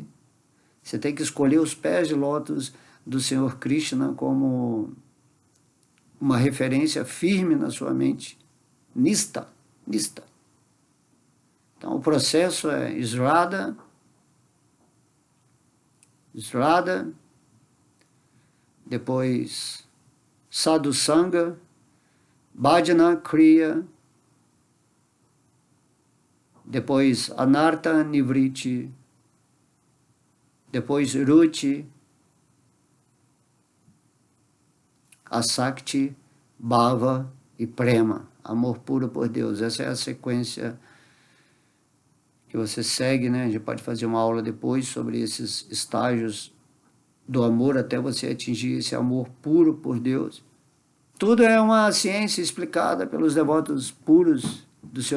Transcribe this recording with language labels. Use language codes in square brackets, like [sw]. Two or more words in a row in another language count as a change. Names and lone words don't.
[pt] Você tem que escolher os pés de lótus do Senhor Krishna como uma referência firme na sua mente. Nista. Então o processo é Srada, depois Sadhusanga, [sa] भजन क्रिया, [pt] depois [sa] अनर्थ निवृत्ति, [pt] depois [sa] रुचि आसक्ति भाव [pt] e Prema, amor puro por Deus. Essa é a sequência que você segue, né? A gente pode fazer uma aula depois sobre esses estágios do amor até você atingir esse amor puro por Deus. Tudo é uma ciência explicada pelos devotos puros do Sr.